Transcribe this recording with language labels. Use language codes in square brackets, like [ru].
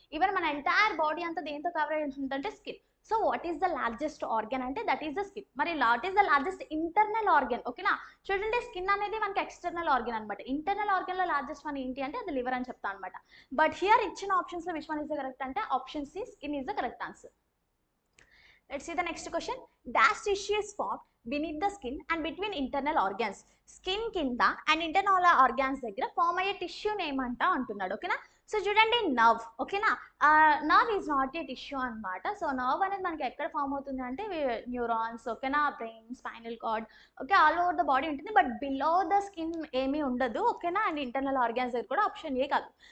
[te] Even మన entire body అంతా దేంతో కవర్ అయి ఉంటుందంటే skin. So what is the largest organ అంటే దట్ ఈస్ ద స్కిన్. మరి what is the largest internal organ, ఓకేనా. చూడండి స్కిన్ అనేది మనకి ఎక్స్టర్నల్ ఆర్గన్ అనమాట. ఇంటర్నల్ ఆర్గన్లో లార్జెస్ట్ వన్ ఏంటి అంటే అది లివర్ అని చెప్తా అనమాట. బట్ హియర్ ఇచ్చిన ఆప్షన్స్లో which one is the correct అంటే option C skin is the correct answer. [en] Let's see the next question. Dash tissue is formed beneath the skin and between internal organs. [te] Skin కింద and internal organs దగ్గర form అయ్యే tissue name అంట అంటున్నాడు, ఓకేనా. So చూడండి nerve, ఓకేనా. Nerve is not ఏ tissue అనమాట. So nerve అనేది మనకి ఎక్కడ ఫామ్ అవుతుంది అంటే న్యూరాన్స్, ఓకేనా, brain, spinal cord, okay, all over the body ఉంటుంది. బట్ బిలో ద స్కిన్ ఏమీ ఉండదు, ఓకేనా. అండ్ ఇంటర్నల్ ఆర్గాన్స్ దగ్గర కూడా ఆప్షన్ ఏ కాదు.